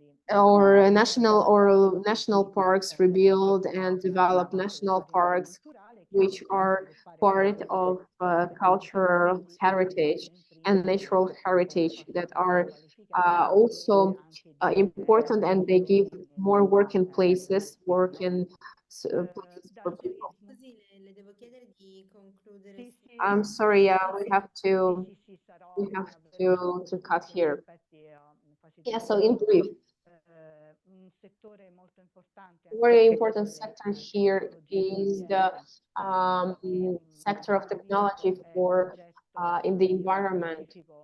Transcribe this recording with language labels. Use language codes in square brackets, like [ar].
[en] Or national parks, rebuild and develop national parks, which are part of cultural heritage and natural heritage that are also important, and they give more working places, working places for people. [it] Scusi, le devo chiedere di concludere. [en] I'm sorry, we have to cut here. Yeah, so in brief, very important sector here is the sector of technology for in the environment.